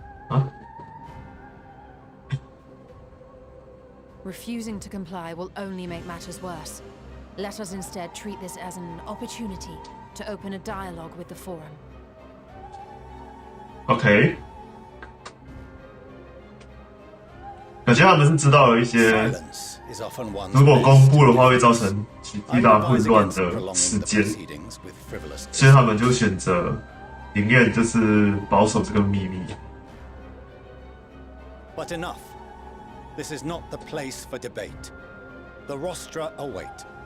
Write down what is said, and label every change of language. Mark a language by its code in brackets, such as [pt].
[en] Huh? Refusing to comply will only make matters worse. Let us instead treat this as an opportunity to open a dialogue with the Forum. [zh] OK， 感觉他们是知道了一些，如果公布的话会造成巨大混乱的事件，所以他们就选择宁愿就是保守这个秘密。 [en] But enough. This is not the place for debate. The rostra await.